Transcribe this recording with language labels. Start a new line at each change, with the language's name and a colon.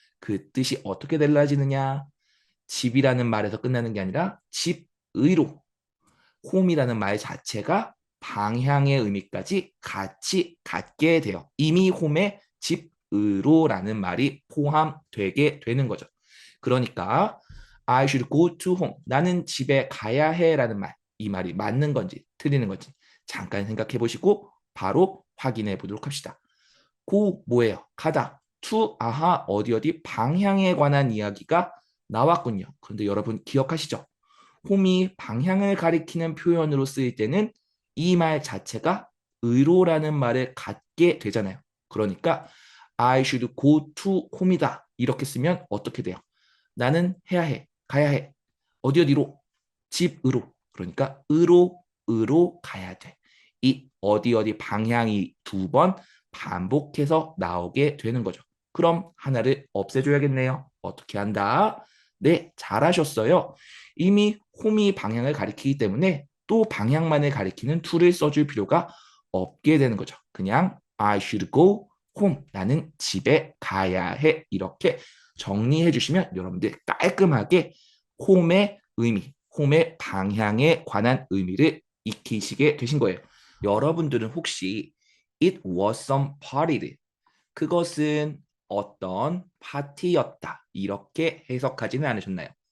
Korean: 그 뜻이 어떻게 달라지느냐? 집이라는 말에서 끝나는 게 아니라 집의로 홈이라는 말 자체가 방향의 의미까지 같이 갖게 돼요. 이미 홈에 집으로라는 말이 포함되게 되는 거죠.
English: 그러니까 I should go to home.
Korean: 나는 집에 가야 해라는 말. 이 말이 맞는 건지 틀리는 건지 잠깐 생각해 보시고 바로 확인해 보도록 합시다. go 뭐예요? 가다. to 아하 어디 어디 방향에 관한 이야기가 나왔군요. 그런데 여러분 기억하시죠? 홈이 방향을 가리키는 표현으로 쓰일 때는 이 말 자체가 의로라는 말을 갖게 되잖아요.
English: 그러니까 I should go to home이다.
Korean: 이렇게 쓰면 어떻게 돼요? 나는 해야 해. 가야 해. 어디 어디로? 집으로. 그러니까 으로 가야 돼. 이 어디 어디 방향이 두 번 반복해서 나오게 되는 거죠. 그럼 하나를 없애줘야겠네요. 어떻게 한다? 네, 잘하셨어요. 이미 홈이 방향을 가리키기 때문에 또 방향만을 가리키는 to를 써줄 필요가 없게 되는 거죠.
English: 그냥 I should go home.
Korean: 나는 집에 가야 해. 이렇게 정리해 주시면 여러분들 깔끔하게 홈의 의미, 홈의 방향에 관한 의미를 익히시게 되신 거예요. 여러분들은 혹시 it was some party 를 그것은 어떤 파티였다 이렇게 해석하지는 않으셨나요?